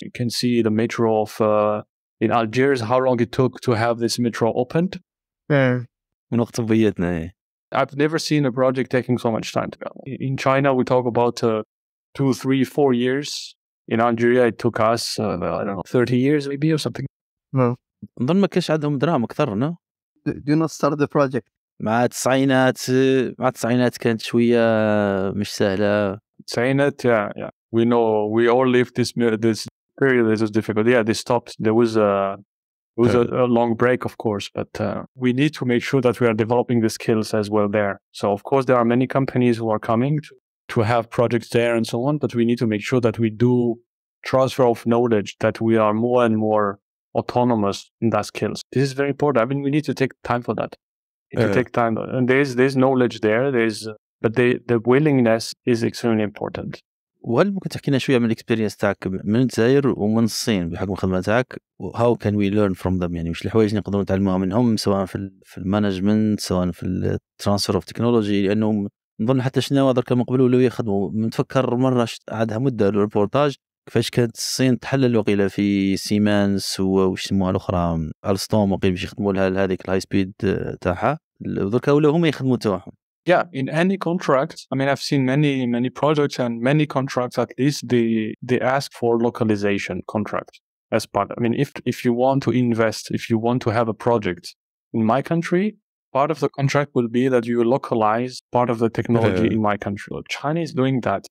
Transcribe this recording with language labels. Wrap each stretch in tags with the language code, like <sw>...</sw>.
<en>You can see the metro of in Algiers, how long it took to have this metro opened.</en> <ar>من وقت طبيتنا.</ar> <en>I've never seen a project taking so much time to go. In China, we talk about 2, 3, 4 years. In Algeria, it took us, I don't know, 30 years maybe or something.</en> <ar>نظن ما كانش عندهم دراهم أكثر no?</ar> <en>Do not start the project.</en> <ar>مع التسعينات كانت شوية مش سهلة. التسعينات</ar> <en>yeah. We know, we all lived this period. This was difficult. Yeah, they stopped. There was a long break, of course, but we need to make sure that we are developing the skills as well there. So, of course, there are many companies who are coming to have projects there and so on, but we need to make sure that we do transfer of knowledge, that we are more and more autonomous in that skills. This is very important. I mean, we need to take time for that. To take time, and there's knowledge there. But the willingness is extremely important.</en> <ar>وهل ممكن تحكينا شوية من الإكسبيرينس تاعك من الجزائر ومن الصين بحكم الخدمة تاعك</ar> <en>how can we learn from them</en> <ar>يعني وش الحوايج نقدروا نتعلموها منهم سواء في المانجمنت سواء في الترانسفير اوف تكنولوجي لأنه نظن حتى شنو هذا كما قبلوا لو يخدموا متفكر مرة عادها مدة الريبورتاج كيفاش كانت الصين تحلل وقيلة في سيمانس وش يسموها الأخرى ألستوم وقيل باش يخدموا لها هذيك الهاي سبيد تاعها دركا ولا هما يخدموا تاعهم.</ar> <en>Yeah, in any contract, I mean, I've seen many projects and many contracts, at least they ask for localization contract as part. I mean, if you want to invest, if you want to have a project in my country, part of the contract will be that you localize part of the technology in my country. China is doing that.</en>